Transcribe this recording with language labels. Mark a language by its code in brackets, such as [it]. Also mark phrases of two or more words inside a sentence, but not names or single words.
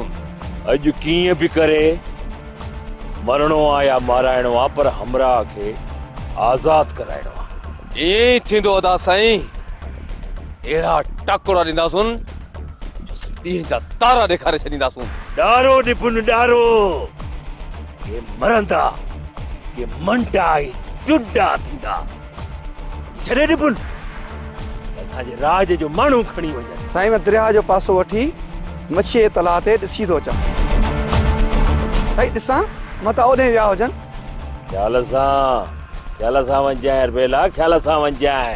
[sd] अॼु कीअं बि करे मरणो आहे या माराइणो आहे, पर हमरा खे आज़ाद कराइणो आहे। ईअं ई थींदो अदा साईं। अहिड़ा टाकोड़ा ॾींदासूं जो ॾींहं जा तारा ॾेखारे छॾींदासूं। ॾारो निपुण ॾारो, के मरंदा के मंटा चुडा थींदा। छॾे निपुण, असांजे राज जो माण्हू खणी वञनि। साईं मां दरिया जो पासो वठी मच्छी जे तलाउ ते ॾिसी थो अचां। साईं ॾिसां मता ओॾे विया हुजनि। ख्याल सां वञजांइ अरबेला, ख्याल सां वञजांइ।